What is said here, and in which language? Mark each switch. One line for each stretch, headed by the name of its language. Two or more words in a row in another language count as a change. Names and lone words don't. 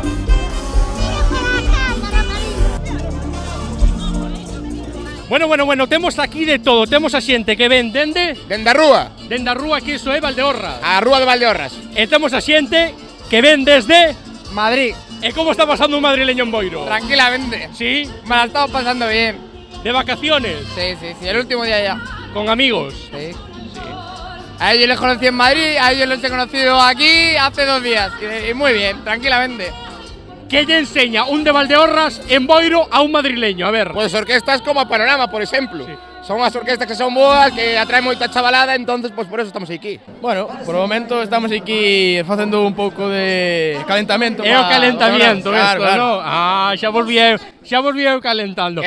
Galician: Bueno, temos aquí de todo. Temos a xente que ven dende a rúa. Dende a rúa, que iso é Valdeorras. A rúa de Valdeorras. E temos a xente que ven desde Madrid. E como está pasando un madrileño en Boiro? Tranquilamente.
Spanish: ¿Sí? Me la estamos pasando bien. ¿De vacaciones? Sí, el último día ya. ¿Con amigos? Sí. A ellos les conocí en Madrid, a ellos los he conocido aquí hace 2 días. Y muy bien, tranquilamente.
Galician: ¿Qué lle enseña un de Valdeorras en Boiro a un madrileño? A ver. Pues orquestas como Panorama, por exemplo. Sí. Son as orquestas que son boas, que atraen moita chavalada,
Spanish: entonces pues por eso
Galician: estamos aquí. Bueno, por o momento estamos aquí facendo un pouco de calentamento. É o calentamento, claro,
Spanish: esto, ¿no?
Galician: Ah, xa vos vieu calentando.